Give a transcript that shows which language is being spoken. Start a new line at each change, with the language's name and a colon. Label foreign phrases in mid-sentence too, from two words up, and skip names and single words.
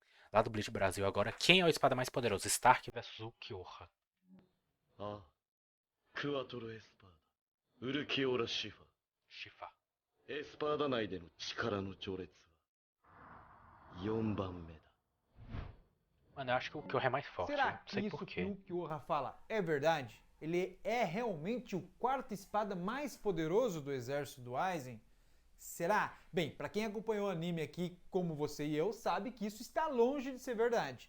Portuguese: Lá do Bleach Brasil agora, quem é o espada mais poderoso? Stark versus Ukiyoha.
Japanese: ああ、クワトロエスパーダ、ウルキオラシファ Shifa. エスパーダ内での力の序列は4番目だ。
Portuguese: Mano, eu acho que o Ukiyoha é mais forte. Será Não que sei isso que porquê. o Ukiyoha fala é verdade? Ele é realmente o quarto espada mais poderoso do exército do Aizen? Será? Bem, para quem acompanhou o anime aqui, como você e eu, sabe que isso está longe de ser verdade.